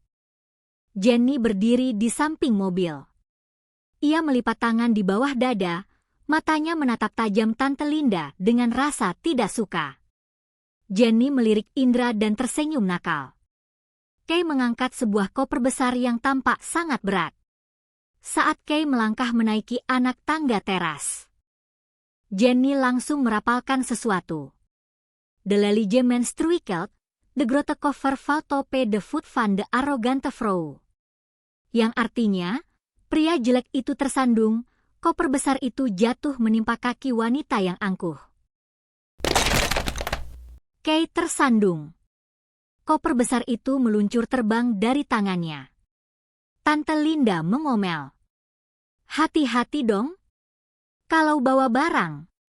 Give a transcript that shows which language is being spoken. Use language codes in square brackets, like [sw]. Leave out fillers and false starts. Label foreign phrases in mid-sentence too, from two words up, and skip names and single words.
[id] Jenny berdiri di samping mobil. Ia melipat tangan di bawah dada, matanya menatap tajam Tante Linda dengan rasa tidak suka. Jenny melirik Indra dan tersenyum nakal. Kay mengangkat sebuah koper besar yang tampak sangat berat. Saat Kay melangkah menaiki anak tangga teras, Jenny langsung merapalkan sesuatu. [nl] "De lelige menstruikelt, de grote koffer valt op de voet van de arrogante vrouw." [id] Yang artinya, pria jelek itu tersandung, koper besar itu jatuh menimpa kaki wanita yang angkuh. Kay tersandung. Koper besar itu meluncur terbang dari tangannya. Tante Linda mengomel, "Hati-hati dong, kalau bawa barang."